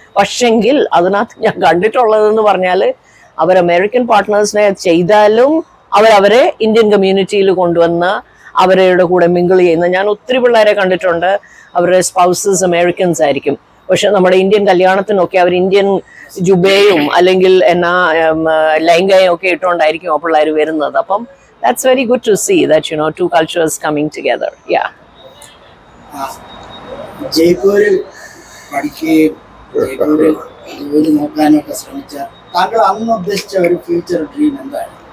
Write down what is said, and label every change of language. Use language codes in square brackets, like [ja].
[ml] പക്ഷെങ്കിൽ അതിനകത്ത് ഞാൻ കണ്ടിട്ടുള്ളതെന്ന് പറഞ്ഞാൽ അവർ അമേരിക്കൻ പാർട്ട്നേഴ്സിനെ ചെയ്താലും അവരെ ഇന്ത്യൻ കമ്മ്യൂണിറ്റിയിൽ കൊണ്ടുവന്ന് അവരുടെ കൂടെ മിങ്കിൾ ചെയ്യുന്ന ഞാൻ ഒത്തിരി പിള്ളേരെ കണ്ടിട്ടുണ്ട്. അവരുടെ സ്പൗസസ് അമേരിക്കൻസ് ആയിരിക്കും, പക്ഷെ നമ്മുടെ ഇന്ത്യൻ കല്യാണത്തിനൊക്കെ അവർ ഇന്ത്യൻ ജുബയും അല്ലെങ്കിൽ ലഹങ്കയും ഒക്കെ ഇട്ടുകൊണ്ടായിരിക്കും ആ പിള്ളേർ വരുന്നത്. [en] അപ്പം that's very good to see that two cultures coming together. [ml] ജയ്പൂരിൽ പഠിക്കുകയും ജയ്പൂരിൽ ജോലി നോക്കാനൊക്കെ ശ്രമിച്ച താങ്കൾ അന്ന് ഉദ്ദേശിച്ച ഒരു ഫ്യൂച്ചർ ഡ്രീം എന്താണ്?